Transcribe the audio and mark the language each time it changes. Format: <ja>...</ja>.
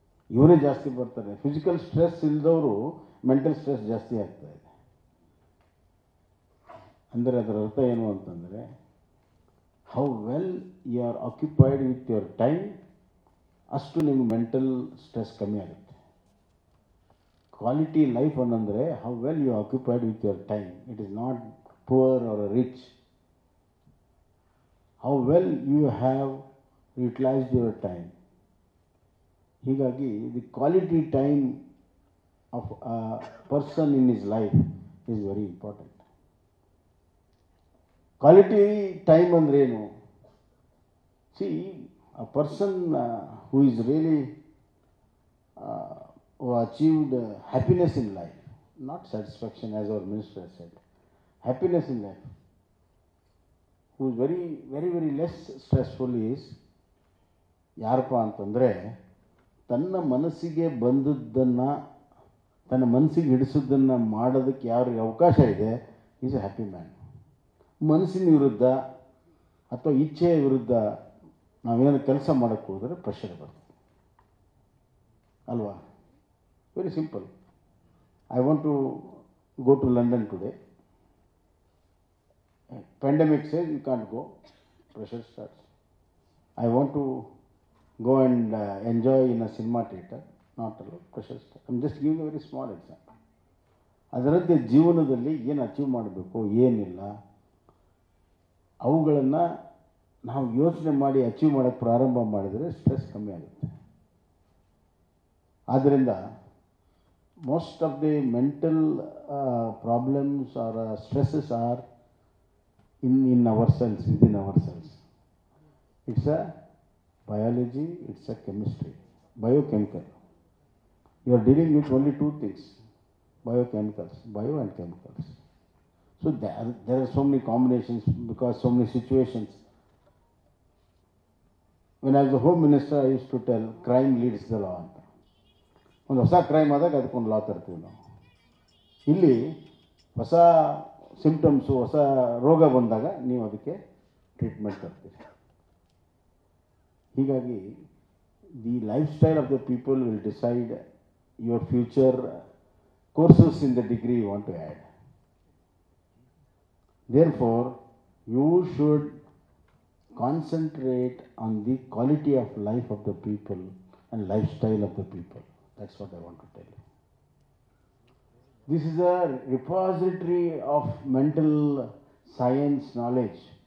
<kn>ಇವರೇ ಜಾಸ್ತಿ ಬರ್ತಾರೆ. ಫಿಸಿಕಲ್ ಸ್ಟ್ರೆಸ್ ಇಲ್ದವರು ಮೆಂಟಲ್ ಸ್ಟ್ರೆಸ್ ಜಾಸ್ತಿ ಆಗ್ತಾಯಿದೆ. ಅಂದರೆ ಅದರ ಅರ್ಥ ಏನು ಅಂತಂದರೆ,</kn> <en>how well you are occupied with your time,</en> <kn>ಅಷ್ಟು ನಿಮ್ಗೆ ಮೆಂಟಲ್ ಸ್ಟ್ರೆಸ್ ಕಮ್ಮಿ ಆಗುತ್ತೆ.</kn> <en>quality life</en> <kn>ಅನ್ನಂದರೆ</kn> <en>how well you are occupied with your time. It is not poor or rich. How well you have utilized your time.</en> <kn>ಹೀಗಾಗಿ</kn> <en>the quality time of a person in his life is very important.</en> <kn>Quality time ಅಂದ್ರೆ ಏನು?</kn> <en>see, a person who is really who achieved happiness in life, not satisfaction as our minister has said, happiness in life, who is very, very, very less stressful is</en> <kn>ಯಾರಪ್ಪ ಅಂತಂದರೆ, ತನ್ನ ಮನಸ್ಸಿಗೆ ಬಂದದ್ದನ್ನು, ತನ್ನ ಮನಸ್ಸಿಗೆ ಹಿಡಿಸೋದನ್ನು ಮಾಡೋದಕ್ಕೆ ಯಾರಿಗೆ ಅವಕಾಶ ಇದೆ,</kn> <en>Is a happy man.</en> <kn>ಮನಸ್ಸಿನ ವಿರುದ್ಧ ಅಥವಾ ಇಚ್ಛೆಯ ವಿರುದ್ಧ ನಾವೇನು ಕೆಲಸ ಮಾಡೋಕ್ಕೆ ಹೋದರೆ ಪ್ರೆಷರ್ ಬರ್ತದೆ ಅಲ್ವಾ?</kn> <en>Very simple. I want to go to London today. Pandemic says you can't go. Pressure starts. I want to go and enjoy in a cinema theater. Not allowed. Pressure starts. I'm just giving a very small example.</en> <kn>ಅದರಂತೆ ಜೀವನದಲ್ಲಿ ಏನು achieve ಮಾಡಬೇಕು, ಏನಿಲ್ಲ, ಅವುಗಳನ್ನು ನಾವು ಯೋಚನೆ ಮಾಡಿ achieve ಮಾಡೋಕ್ಕೆ ಪ್ರಾರಂಭ ಮಾಡಿದರೆ ಸ್ಟ್ರೆಸ್ ಕಮ್ಮಿ ಆಗುತ್ತೆ. ಆದ್ದರಿಂದ</kn> <en>Most of the mental problems are stresses are in ourselves, within ourselves. It's a biology, it's a chemistry, biochemical. You are dealing with only two things, biochemicals, bio and chemicals. So there are so many combinations because so many situations. When I was the Home Minister, I used to tell crime leads the law.</en> <kn>ಒಂದು ಹೊಸ crime ಆದಾಗ ಅದಕ್ಕೊಂದು ಲಾ ತರ್ತೀವಿ ನಾವು. ಇಲ್ಲಿ ಹೊಸ symptoms, ಹೊಸ ರೋಗ ಬಂದಾಗ ನೀವು ಅದಕ್ಕೆ ಟ್ರೀಟ್ಮೆಂಟ್ ತರ್ತೀರಿ. ಹೀಗಾಗಿ</kn> <en>The life style of the people will decide your future courses in the degree you want to add. Therefore, you should concentrate on the quality of life of the people and lifestyle of the people. That's what I want to tell you. This is a repository of mental science knowledge.</en>